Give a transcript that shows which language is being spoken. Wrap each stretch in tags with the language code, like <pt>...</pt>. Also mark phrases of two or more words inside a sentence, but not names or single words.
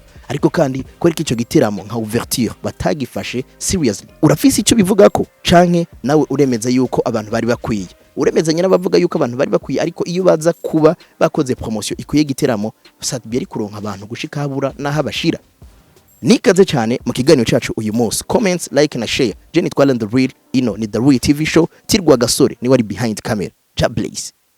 <rn>Ariko kandi ko iki cyo giteramo nka ouverture batagifashe seriously. Urafise icyo bivuga ko canke nawe uremeza yuko abantu bari bakwiye? Uremezanya n'abavuga yuko abantu bari bakwiye, ariko iyo baza kuba bakoze promotion ikuye igiteramo Sadbi ari kuronka abantu gushika habura naho abashira. Nikaze cyane mu kiganiro cyacu uyu munsi.</rn> <en>Comments, like na share.</en> <rn>Jenny Twala the Real, ino ni The Real TV Show. Tirwa Gasore ni wari</rn> <en>behind camera.</en> <rn>Ja Blaze.</rn>